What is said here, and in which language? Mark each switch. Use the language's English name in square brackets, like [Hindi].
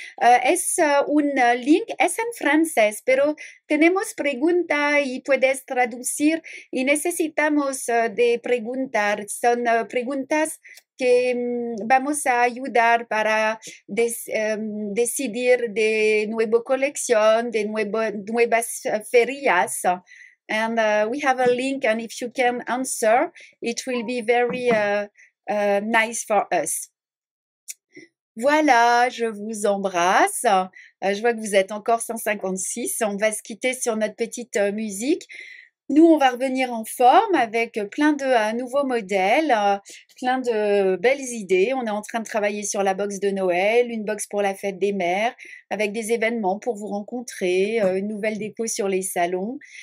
[Spanish] Es un link, es en francés, pero tenemos pregunta y puedes traducir y necesitamos de preguntar. Son preguntas que vamos a ayudar para decidir de nueva colección, de nuevas ferias. [English] And we have a link, and if you can answer, it will be very nice for us. [French] Voilà, je vous embrasse. Je vois que vous êtes encore 156. On va se quitter sur notre petite musique. Nous, on va revenir en forme avec plein de nouveaux modèles, plein de belles idées. On est en train de travailler sur la box de Noël, une box pour la fête des mères, avec des événements pour vous rencontrer, une nouvelle déco sur les salons.